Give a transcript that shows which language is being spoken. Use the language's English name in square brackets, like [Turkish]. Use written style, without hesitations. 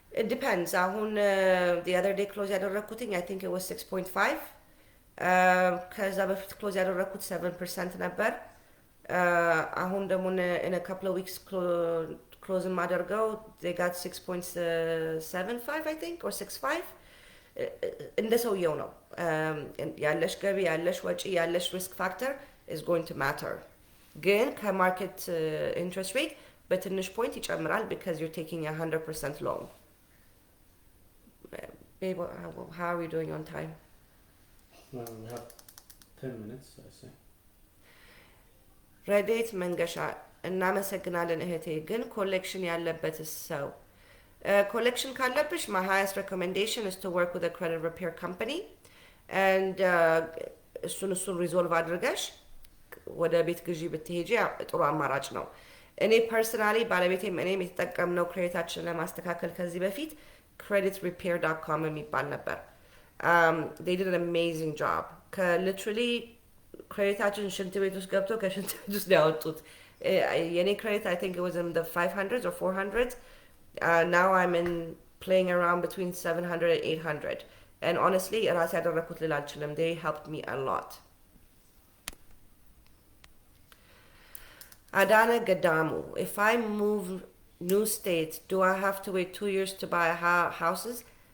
[Amharic] ዲፔንድስ። አሁን [English] the other day [Amharic] ክሎዝ ያደረግኩትኝ [English] I think it was 6.5 [Amharic] ከዛ በፊት ክሎዝ ያደረግኩት 7% ነበር። አሁን ደግሞ [English] in a couple of weeks [Amharic] ክሎዝ የማደርገው [English] they got 6.75 I think or 6.5 [Amharic] እንደ ሰውየው ነው ያለሽ ገቢ፣ ያለሽ ወጪ፣ ያለሽ ሪስክ ፋክተር [English] is going to matter። [Amharic] ግን ከማርኬት ኢንትረስት ሬት በትንሽ ፖይንት ይጨምራል [English] because you're taking 100% loan. Babe, how are we doing on time? We have 10 minutes, I say. [Amharic] ረዴት መንገሻ እናመሰግናለን እህቴ። ግን ኮሌክሽን ያለበት ሰው ኮሌክሽን ካለብሽ [English] my highest recommendation is to work with a credit repair company and [Amharic] እሱን ሪዞልቭ አድርገሽ ወደ ቤት ግዢ ብትሄጂ ጥሩ አማራጭ ነው። እኔ ፐርሰናሊ ባለቤቴም እኔም የተጠቀምነው ክሬዲታችንን ለማስተካከል ከዚህ በፊት creditrepair.com የሚባል ነበር። [English] they did an amazing job። [Amharic] ከሊትራሊ ክሬዲታችን ሽንት ቤት ውስጥ ገብቶ ከሽንት ቤት ውስጥ ያወጡት። [English] የኔ ክሬዲት I think it was in the 500s or 400s. Now I'm in playing around between 700 and 800 and honestly [Amharic] ራሴ ያደረኩት ልል አልችልም። [English] they helped me a lot. Adana Gadamu, if I move new states, do I have to wait 2 years to buy houses?